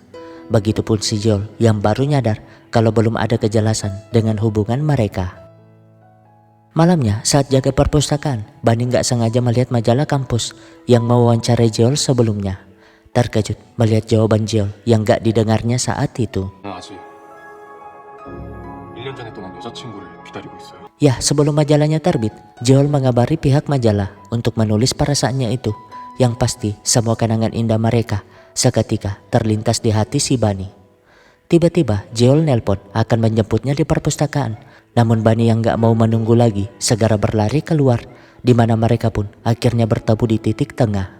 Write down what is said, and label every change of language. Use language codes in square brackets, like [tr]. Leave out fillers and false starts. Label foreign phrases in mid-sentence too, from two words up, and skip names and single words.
[id] Begitupun si Jeol yang baru nyadar kalau belum ada kejelasan dengan hubungan mereka. Malamnya saat jaga perpustakaan, Bani gak sengaja melihat majalah kampus yang mewawancarai Jeol sebelumnya. Terkejut melihat jawaban Jeol yang gak didengarnya saat itu. [ko] 아직 1년 전에 떠난 여자친구를 기다리고 있어요. [id] Ya, sebelum majalahnya terbit, Jeol mengabari pihak majalah untuk menulis perasaannya itu. Yang pasti semua kenangan indah mereka seketika terlintas di hati si Bani. Tiba-tiba Jeol nelpon akan menjemputnya di perpustakaan. Namun Bani yang gak mau menunggu lagi segera berlari keluar, di mana mereka pun akhirnya bertemu di titik tengah.